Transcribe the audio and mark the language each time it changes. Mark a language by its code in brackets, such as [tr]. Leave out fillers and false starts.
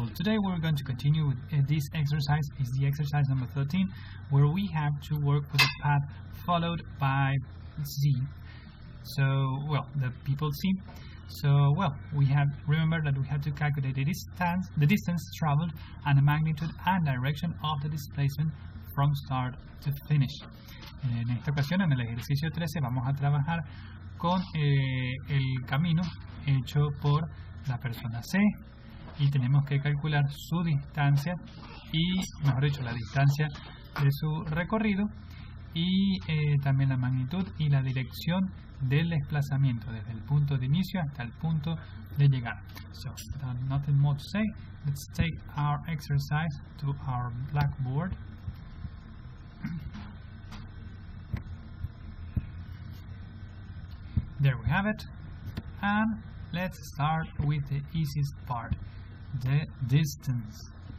[en] Today we're going to continue with this exercise. Is the exercise number 13, where we have to work with a path followed by Z. So, well, the people C. So, well, remember that we have to calculate the distance traveled, and the magnitude and direction of the displacement from start to finish. [es] En esta ocasión, en el ejercicio 13, vamos a trabajar con el camino hecho por la persona C, y tenemos que calcular su distancia y, mejor dicho, la distancia de su recorrido y también la magnitud y la dirección del desplazamiento desde el punto de inicio hasta el punto de llegar. [en] So, nothing more to say. Let's take our exercise to our blackboard. There we have it, and let's start with the easiest part, the distance.